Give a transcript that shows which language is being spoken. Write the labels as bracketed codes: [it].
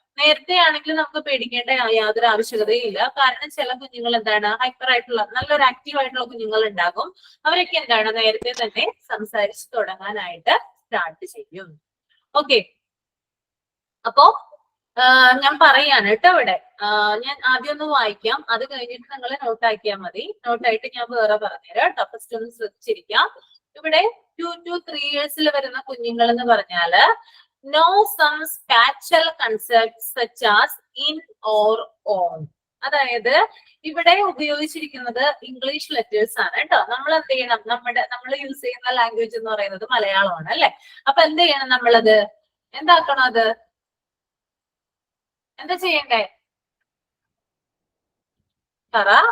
[ml] നേരത്തെ ആണെങ്കിൽ നമുക്ക് പേടിക്കേണ്ട യാതൊരു ആവശ്യകതയും ഇല്ല. കാരണം ചില കുഞ്ഞുങ്ങൾ എന്താണ് ഹൈപ്പർ ആയിട്ടുള്ള, നല്ലൊരു ആക്റ്റീവ് ആയിട്ടുള്ള കുഞ്ഞുങ്ങൾ ഉണ്ടാകും. അവരൊക്കെ എന്താണ് നേരത്തെ തന്നെ സംസാരിച്ച് തുടങ്ങാനായിട്ട് സ്റ്റാർട്ട് ചെയ്യും. ഓക്കെ. അപ്പോ ഞാൻ പറയാണ് കേട്ടോ ഇവിടെ. ഞാൻ ആദ്യം ഒന്ന് വായിക്കാം, അത് കഴിഞ്ഞിട്ട് നിങ്ങൾ നോട്ടാക്കിയാൽ മതി. നോട്ടായിട്ട് ഞാൻ വേറെ പറഞ്ഞുതരാം കേട്ടോ. ഫസ്റ്റ് ഒന്ന് ശ്രദ്ധിച്ചിരിക്കാം. ഇവിടെ 2 to 3 ഇയേഴ്സിൽ വരുന്ന കുഞ്ഞുങ്ങൾ എന്ന് പറഞ്ഞാല് [en] know some spatial concepts such as in or on. [ml] അതായത് ഇവിടെ ഉപയോഗിച്ചിരിക്കുന്നത് ഇംഗ്ലീഷ് ലെറ്റേഴ്സ് ആണ് കേട്ടോ. നമ്മൾ എന്ത് ചെയ്യണം, നമ്മൾ യൂസ് ചെയ്യുന്ന ലാംഗ്വേജ് എന്ന് പറയുന്നത് മലയാളമാണ് അല്ലെ. അപ്പൊ എന്ത് ചെയ്യണം, നമ്മളത് എന്താക്കണം, അത് എന്താ ചെയ്യണ്ടേ, പറ.